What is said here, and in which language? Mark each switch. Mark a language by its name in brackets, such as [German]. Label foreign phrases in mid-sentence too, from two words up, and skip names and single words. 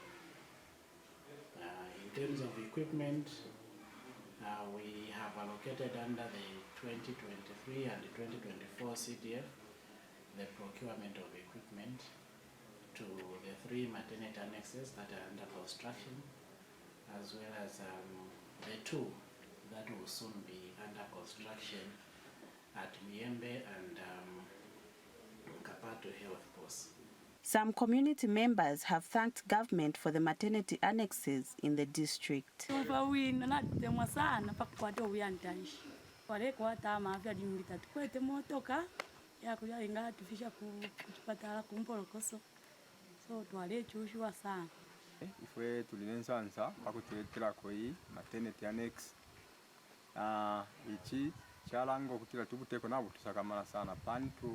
[English] In terms of equipment, we have allocated under the 2023 and the 2024 CDF the procurement of equipment to the 3 maternity annexes that are under construction, as well as the 2 that will soon be under construction at Miembe and Kapato Health Post. Some community members have thanked government for the maternity annexes in the district. [Bemba] Ifwe tulinensansa pakutuletera koi [English] maternity annex [Bemba] ichi chalanga okutira tubuteko nabo tusakamala sana pantu